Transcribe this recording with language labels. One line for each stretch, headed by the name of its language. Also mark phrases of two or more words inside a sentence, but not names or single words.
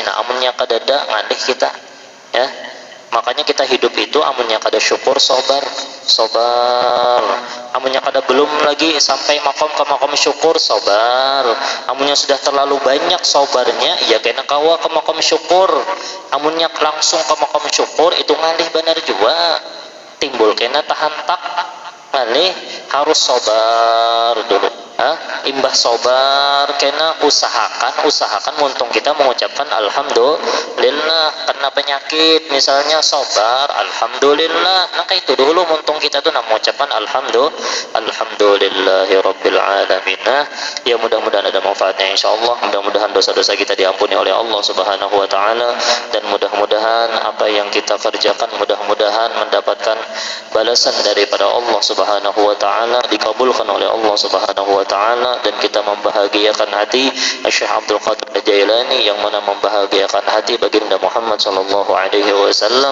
Banjar: Nah, amunnya kada ada ngalih kita ya. Makanya kita hidup itu amunnya kada syukur sabar, amunnya kada belum lagi sampai makom ke makom syukur sabar, amunnya sudah terlalu banyak sabarnya ya kena kawa ke makom syukur, amunnya langsung ke makom syukur itu ngalih benar juga, timbul kena tahan tak ngalih, harus sabar dulu. Imbah sabar kena usahakan muntung kita mengucapkan alhamdulillah. Karena penyakit misalnya sabar alhamdulillah, maka itu dulu muntung kita tuh mengucapkan
Arabic: الحمد لله رب العالمين.
Banjar: Ya, mudah-mudahan ada manfaatnya insyaallah. Mudah-mudahan dosa-dosa kita diampuni oleh Allah
Arabic: سبحانه وتعالى,
Banjar: dan mudah-mudahan apa yang kita kerjakan mudah-mudahan mendapatkan balasan daripada Allah
Arabic: سبحانه وتعالى,
Banjar: dikabulkan oleh Allah
Arabic: سبحانه وتعالى,
Banjar: dan kita membahagiakan hati Syekh Abdul Qadir Al-Jailani yang mana membahagiakan hati baginda Muhammad
Arabic: صلى الله عليه وسلم.